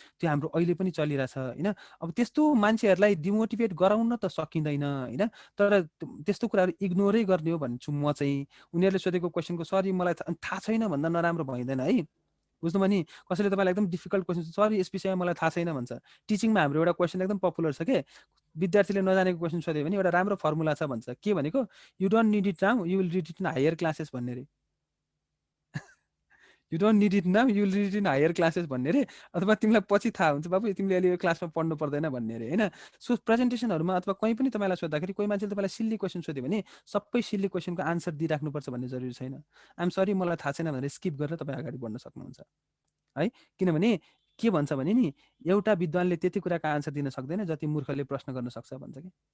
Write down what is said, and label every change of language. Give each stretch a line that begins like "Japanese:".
Nepali: त्यो हाम्रो अहिले पनि चलिरहेछ होइन। अब त्यस्तो मान्छेहरूलाई डिमोटिभेट गराउन त सकिँदैन होइन, तर त्यस्तो कुराहरू इग्नोरै गर्ने हो भन्छु म चाहिँ। उनीहरूले सोधेको क्वेसनको सरी मलाई थाहा छैन भन्दा नराम्रो भइँदैन है। बुझ्नुभयो नि। कसैले तपाईँलाई एकदम डिफिकल्ट क्वेसन सरी यस विषयमा मलाई थाहा छैन भन्छ। टिचिङमा हाम्रो एउटा क्वेसन एकदम पपुलर छ के, विद्यार्थीले नजानेको क्वेसन सोध्यो भने एउटा राम्रो फर्मुला छ भन्छ। के भनेको,
English: you don't need it now, you will read it in higher classes
Nepali: भन्ने रे।
English: you don't need it now, you will read it in higher classes
Nepali: भन्ने रे। अथवा तिमीलाई पछि थाहा हुन्छ बाबु तिमीले अहिले यो क्लासमा पढ्नु पर्दैन भन्ने रे होइन। सो प्रेजेन्टेसनहरूमा अथवा कहीँ पनि तपाईँलाई सोद्धाखेरि कोही मान्छेले तपाईँलाई सिल्ली क्वेसन सोध्यो भने सबै सिल्ली क्वेसनको आन्सर दिइराख्नुपर्छ भन्ने जरुरी छैन।
English: I'm sorry
Nepali: मलाई थाहा छैन भनेर स्किप गरेर तपाईँ अगाडि बढ्न सक्नुहुन्छ है। किनभने के भन्छ भने नि एउटा विद्वानले त्यति कुराको आन्सर दिन सक्दैन जति मूर्खले प्रश्न गर्न सक्छ भन्छ के।